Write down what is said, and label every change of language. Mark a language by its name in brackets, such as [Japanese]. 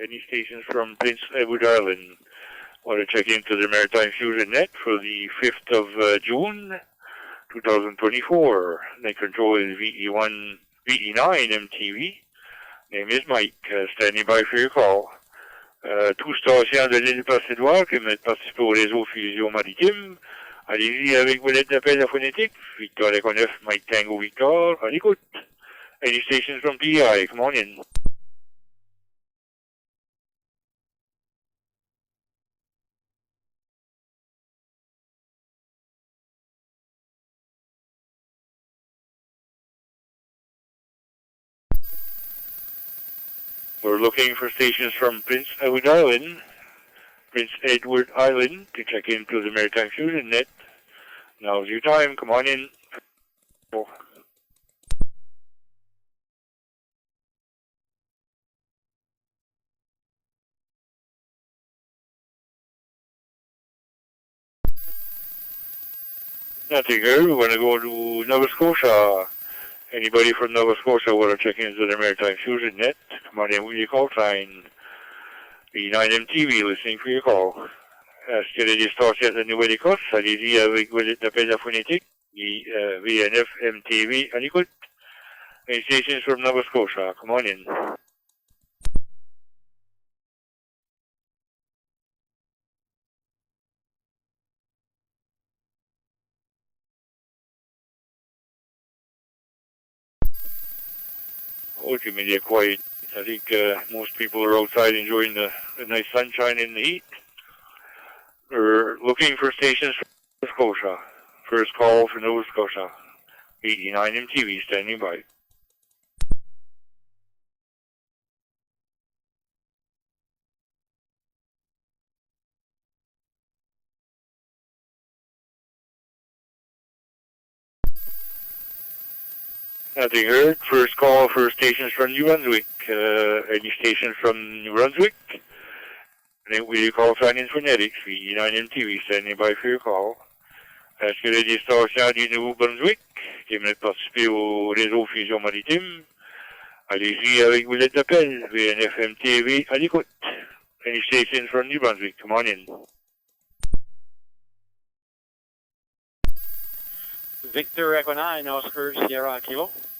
[English] Any stations from Prince Edward Island want to check into the Maritime Fusion Net for the 5th of June 2024. Net control is VE9 MTV. Name is Mike. Standing by for your call. [French] Tout station de l'île Passé-Édouard qui veulent participer au réseau Fusion Maritime. Allez-y avec vos lettres d'appel à phonétique. [English] Victor Echo 9, Mike Tango Victor. [French] On écoute. [English] Any stations from PEI, come on in. We're looking for stations from Prince Edward Island to check into the Maritime Fusion Net. Now's your time. Come on in. Nothing here. We're going to go to Nova Scotia. Anybody from Nova Scotia want to check into the Maritime Fusion Net? Come on in with your call sign. V9MTV, listening for your call. [French] Est-ce qu'il y a des stations de Nouvelle-Écosse? Allez-y avec vos lettres d'appel à phonétique. VNF-MTV, on écoute. [English] Any stations from Nova Scotia, come on in. Ultimately quiet. I think most people are outside enjoying the nice sunshine and the heat. We're looking for stations from Nova Scotia. First call for Nova Scotia. 89 MTV standing by. Nothing heard. First call for stations from New Brunswick. Any stations from New Brunswick? And then we call sign in phonetics. VE9 MTV standing by for your call. [French] Est-ce que les stations du Nouveau-Brunswick qui aimeraient participer au réseau Fusion Maritime? Allez-y avec vos lettres d'appel. VNFM TV à l'écoute. [English] Any stations from New Brunswick? Come on in. Victor Echo 9, Oscar Sierra Kilo.